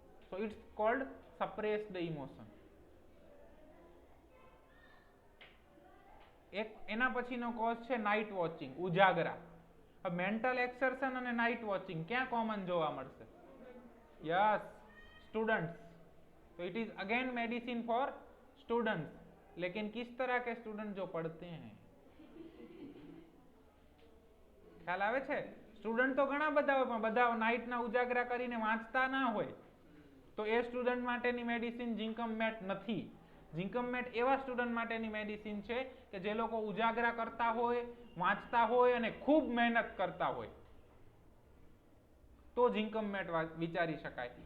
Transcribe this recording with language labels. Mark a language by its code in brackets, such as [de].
[en] So it's called suppressed emotion. [gu] એક એના પછીનો કોઝ છે નાઇટ વોચિંગ, ઉજાગરા. મેન્ટલ એક્સર્શન અને નાઇટ વોચિંગ ક્યાં કોમન જોવા મળશે? [en] Yes, students. [hi] तो [en] it is again medicine for students, [hi] लेकिन किस तरह के स्टूडेंट जो पढ़ते हैं. [gu] ખ્યાલ આવે છે? સ્ટુડન્ટ તો ઘણા બધા હોય, પણ બધા નાઇટના ઉજાગરા કરીને વાંચતા ના હોય, તો એ સ્ટુડન્ટ માટેની મેડિસિન જિંકમ મેટ નથી. જિંકમ મેટ એવા સ્ટુડન્ટ માટેની મેડિસિન છે કે જે લોકો ઉજાગરા કરતા હોય, વાંચતા હોય અને ખૂબ મહેનત કરતા હોય, તો જિંકમ મેટ વિચારી શકાય.